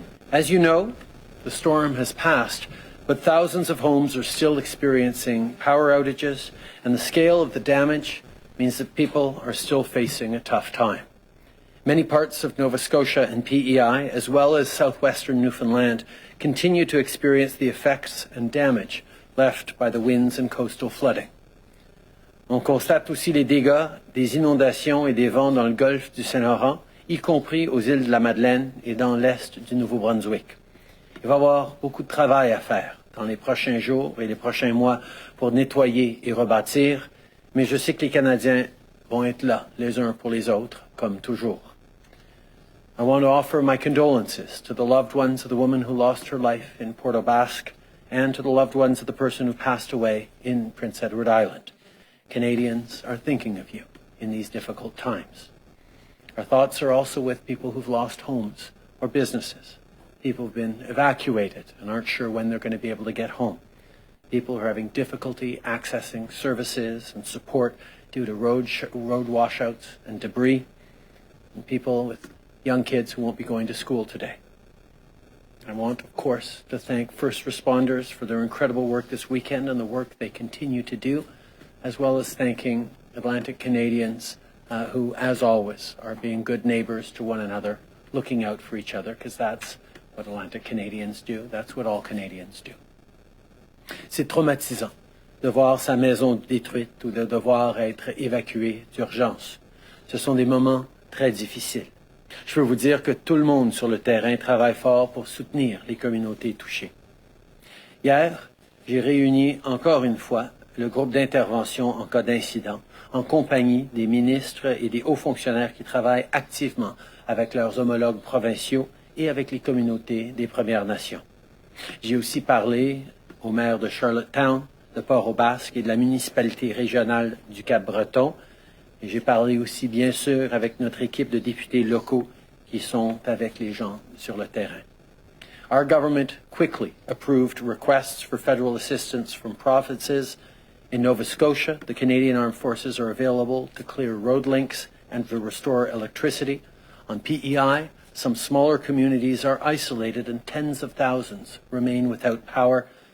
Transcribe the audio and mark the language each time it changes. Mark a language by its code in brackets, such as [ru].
[en] As you know, the storm has passed, but thousands of homes are still experiencing power outages, and the scale of the damage means that people are still facing a tough time. Many parts of Nova Scotia and PEI, as well as southwestern Newfoundland, continue to experience the effects and damage left by the winds and coastal flooding. [fr] On constate aussi les dégâts des inondations et des vents dans le golfe du Saint-Laurent, y compris aux îles de la Madeleine et dans l'est du Nouveau-Brunswick. Il va y avoir beaucoup de travail à faire dans les prochains jours et les prochains mois pour nettoyer et rebâtir, mais je sais que les Canadiens vont être là les uns pour les autres, comme toujours. [en] I want to offer my condolences to the loved ones of the woman who lost her life in Port aux Basques and to the loved ones of the person who passed away in Prince Edward Island. Canadians are thinking of you in these difficult times. Our thoughts are also with people who've lost homes or businesses. People who've been evacuated and aren't sure when they're going to be able to get home. People who are having difficulty accessing services and support due to road washouts and debris. And people with young kids who won't be going to school today. I want, of course, to thank first responders for their incredible work this weekend and the work they continue to do, as well as thanking Atlantic Canadians who, as always, are being good neighbors to one another, looking out for each other, because that's what Atlantic Canadians do. That's what all Canadians do. [fr] C'est traumatisant de voir sa maison détruite ou de devoir être évacué d'urgence. Ce sont des moments très difficiles. Je peux vous dire que tout le monde sur le terrain travaille fort pour soutenir les communautés touchées. Hier, j'ai réuni encore une fois le groupe d'intervention en cas d'incident, en compagnie des ministres et des hauts fonctionnaires qui travaillent activement avec leurs homologues provinciaux et avec les communautés des Premières Nations. J'ai aussi parlé au maire de Charlottetown, de Port aux Basques et de la municipalité régionale du Cap-Breton. Et j'ai parlé aussi, bien sûr, avec notre équipe de députés locaux qui sont avec les gens sur le terrain. [en] Our government quickly approved requests for federal assistance from provinces. In Nova Scotia, the Canadian Armed Forces are available to clear road links and to restore electricity. On PEI, some smaller communities are isolated and tens of thousands remain without power.